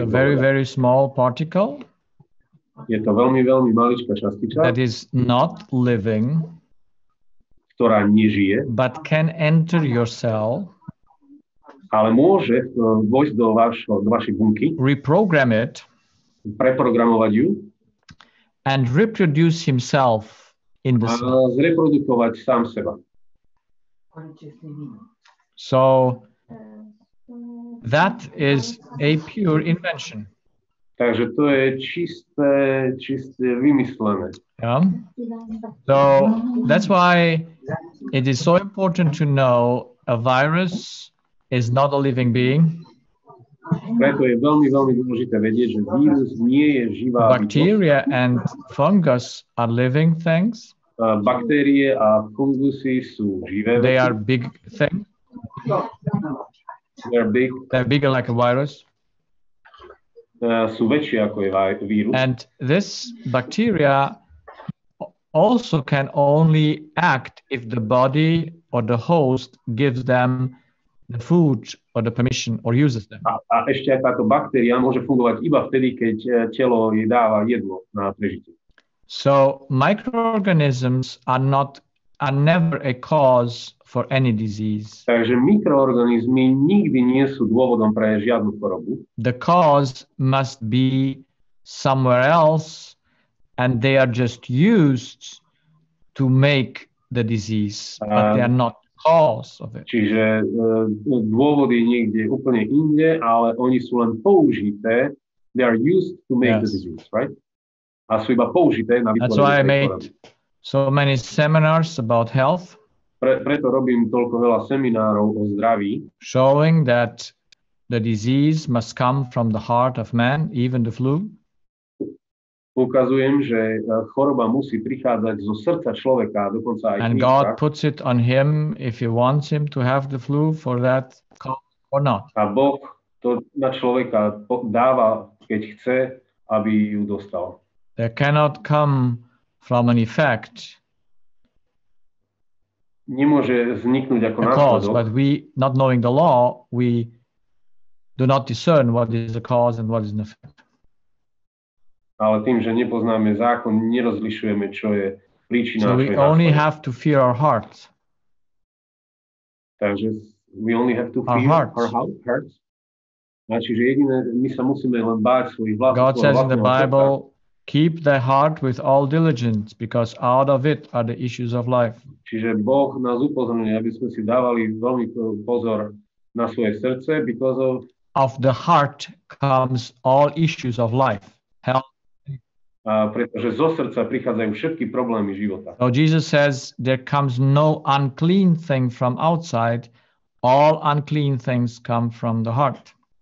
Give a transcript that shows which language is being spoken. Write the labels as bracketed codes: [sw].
[en] It's a very, very small particle. [sk] Je to veľmi, veľmi maličká častička, [en] that is not living, [sk] ktorá nežije, [en] but can enter your cell, [sk] ale môže vojsť do vašej bunky, [en] reprogram it, [sk] preprogramovať ju [en] and reproduce himself in the [sk] a [en] cell. [sk] zreprodukovať sám seba. [en] So that is a pure invention. [sk] Takže to je čisté vymyslené. [en] Yeah. So that's why it is so important to know a virus is not a living being. [sk] Preto je veľmi, veľmi dôležité vedieť, že vírus nie je živá bytosť. [en] Bacteria and fungus are living things. [sk] Baktérie a fungusy sú živé. [en] They are big things. They're bigger like a virus. [sk] Sú väčšie ako je vírus. [en] And this bacteria also can only act if the body or the host gives them the food or the permission or uses them. [sk] A ešte aj táto baktéria môže fungovať iba vtedy, keď telo jej dáva jedlo na prežitie. [en] So microorganisms are never a cause for any disease. [sk] Takže mikroorganizmy nikdy nie sú dôvodom pre žiadnu chorobu. [en] The cause must be somewhere else, and they are just used to make the disease, but they are not cause of it. [sk] Čiže dôvod je niekde úplne inde, ale oni sú len použité. [en] They are used to make the disease, right? [sk] A sú iba použité na vytvorenie. [en] That's why I made so many seminars about health. [sk] Preto robím toľko veľa seminárov o zdraví. [en] Showing that the disease must come from the heart of man, even the flu. [sk] Ukazujem, že choroba musí prichádzať zo srdca človeka, dokonca aj [en] and God puts it on him if he wants him to have the flu for that cause or not. [sk] A Boh to na človeka dáva, keď chce, aby ju dostal. [en] There cannot come from an effect [sk] nemôže vzniknúť ako [en] cause, [sk] následok. [en] but we, not knowing the law, we do not discern what is the cause and what is an effect. [sk] Ale tým, že nepoznáme zákon, nerozlišujeme, čo je príčina. [en] So we only have to fear our hearts. [sk] Takže [en] we only have to fear our hearts. [sk] Čiže jediné, my sa musíme len báť svojich vlastných. [en] God says in the Bible, keep thy heart with all diligence, because out of it are the issues of life. [sk] Čiže Boh nás upozorňuje, aby sme si dávali veľmi pozor na svoje srdce, [en] because of the heart comes all issues of life, health. [sk] Pretože zo srdca prichádzajú všetky problémy života. [en] So Jesus says there comes no unclean thing from outside, all unclean things come from the heart.